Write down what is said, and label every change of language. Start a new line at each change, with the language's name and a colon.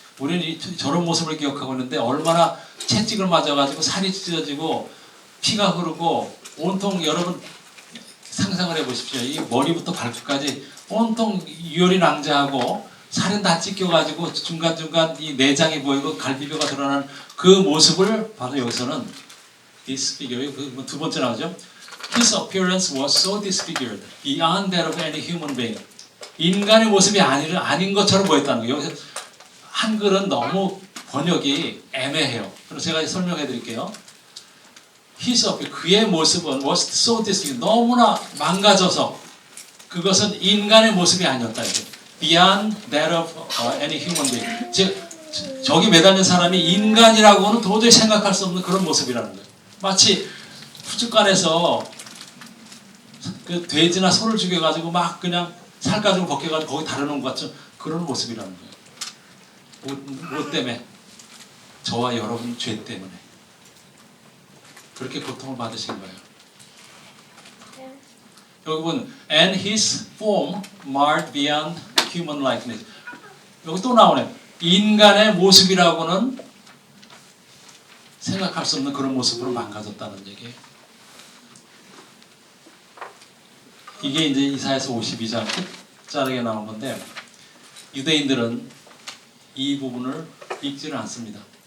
Korean: 우리는 저런 모습을 기억하고 있는데 얼마나 채찍을 맞아가지고 살이 찢어지고 피가 흐르고 온통, 여러분 상상을 해보십시오. 이 머리부터 발끝까지 온통 유혈이 낭자하고 살은 다 찢겨가지고 중간중간 이 내장이 보이고 갈비뼈가 드러나는 그 모습을 바로 여기서는 disfigured, 그 두 번째 나오죠.
English: His appearance was so disfigured beyond that of any human being.
Korean: 인간의 모습이 아닌 것처럼 보였다는 거예요. 여기서 한글은 너무 번역이 애매해요. 그래서 제가 설명해 드릴게요.
English: His appearance,
Korean: 그의 모습은
English: was so disfigured,
Korean: 너무나 망가져서 그것은 인간의 모습이 아니었다. 이게.
English: Beyond that of any human being.
Korean: 즉 저기 매달린 사람이 인간이라고는 도저히 생각할 수 없는 그런 모습이라는 거예요. 마치 푸주간에서 그 돼지나 소를 죽여가지고 막 그냥 살 가지고 벗겨가지고 거기 다려놓은 것 같은 그런 모습이라는 거예요. 뭐 때문에? 저와 여러분 죄 때문에 그렇게 고통을 받으신 거예요. 여기 보면
English: and his form marred beyond human likeness.
Korean: 여기 또 나오네. 인간의 모습이라고는 생각할 수 없는 그런 모습으로 망가졌다는 얘기예요. 이게 이제 이사야서 52장 끝자락에 나온 건데 유대인들은 이 부분을 읽지는 않습니다.